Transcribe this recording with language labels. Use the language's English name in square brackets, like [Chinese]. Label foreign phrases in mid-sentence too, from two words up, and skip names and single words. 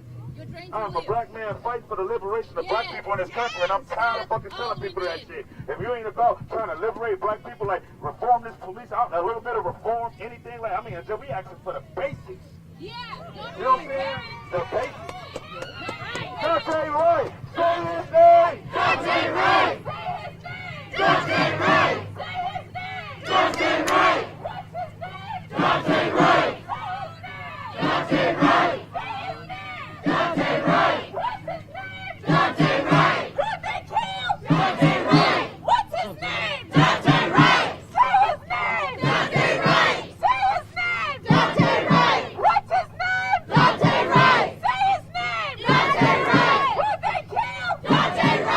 [English] I'm a black man fighting for the liberation of black people in this country, and I'm tired of fucking telling people that shit. If you ain't about trying to liberate black people, like reform this police out, a little bit of reform, anything like, until we asking for the basics. You know what I'm saying? The basics. Daunte Wright, say his name. Daunte Wright. Daunte Wright. Daunte Wright. Daunte Wright. Daunte Wright. Daunte Wright. Daunte Wright. Who they killed? Daunte Wright. What's his name? Daunte Wright. Say his name. Daunte Wright. Say his name. Daunte Wright. What's his name? Daunte Wright. Say his name. Daunte Wright. Who they killed? Daunte Wright.